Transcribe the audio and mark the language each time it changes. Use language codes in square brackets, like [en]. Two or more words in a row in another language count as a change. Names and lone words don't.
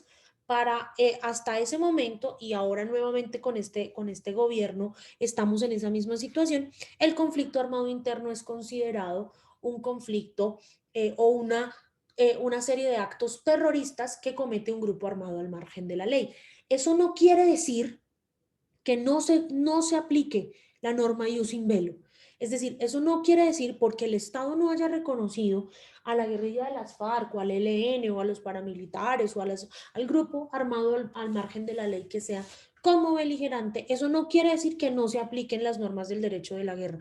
[es] Hasta ese momento, y ahora nuevamente con este gobierno estamos en esa misma situación, el conflicto armado interno es considerado un conflicto o una serie de actos terroristas que comete un grupo armado al margen de la ley. Eso no quiere decir que no se aplique la norma [la] ius in bellum. [es] Es decir, eso no quiere decir porque el Estado no haya reconocido a la guerrilla de las FARC o al ELN o a los paramilitares o al grupo armado al margen de la ley que sea como beligerante, eso no quiere decir que no se apliquen las normas del derecho de la guerra.